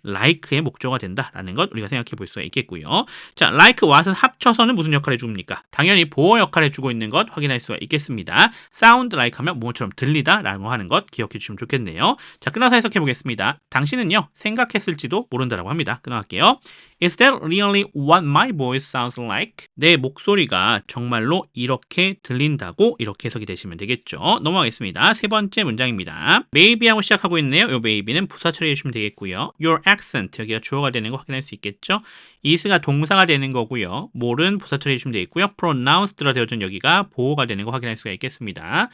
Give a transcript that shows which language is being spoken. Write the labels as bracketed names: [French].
[Korean] like의 목적어가 된다라는 것 우리가 생각해 볼 수가 있겠고요. 자, like what은 합쳐서는 무슨 역할을 해줍니까? 당연히 보호 역할을 해주고 있는 것 확인할 수가 있겠습니다. sound like 하면 뭐처럼 들리다라고 하는 것 기억해 주시면 좋겠네요. 자, 끊어서 해석해 보겠습니다. 당신은요 생각했을지도 모른다라고 합니다. 끊어갈게요. [English] Is that really what my voice sounds like? [Korean] 내 목소리가 정말로 이렇게 들린다고 이렇게 해석이 되시면 되겠죠. 넘어가겠습니다. 세 번째 문장입니다. maybe하고 시작하고 있네요. 이 maybe는 부사 처리해 주시면 되겠고요. Your accent 여기가 주어가 되는 거 확인할 수 있겠죠. is가 동사가 되는 거고요. more는 부사 처리해 주시면 되겠고요. pronounced라 되어진 여기가 보호가 되는 거 확인할 수가 있겠습니다.